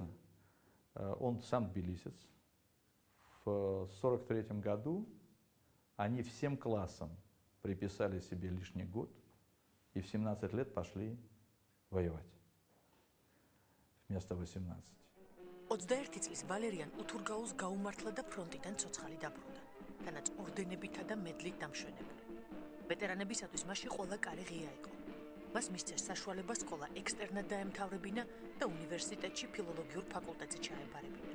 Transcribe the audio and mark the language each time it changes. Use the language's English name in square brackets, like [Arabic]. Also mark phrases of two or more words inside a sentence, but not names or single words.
[Russian] Он сам тбилисец. В 1943 году они всем классам приписали себе лишний год и в 17 лет пошли воевать вместо 18. [Georgian] 21 წლის ვალერიან უთურგაუს გაუმართლა და ფრონტიდან ცოცხალი დაბრუნდა, თანაც ორდენებითა და მედლით დამშვენებული. ვეტერანებისათვის მასში ყველა კარი ღია იყო. მას მისცეს საშუალება სკოლა ექსტერნად დაემთავრებინა და უნივერსიტეტში ფილოლოგიურ ფაკულტეტზე ჩაებარებინა.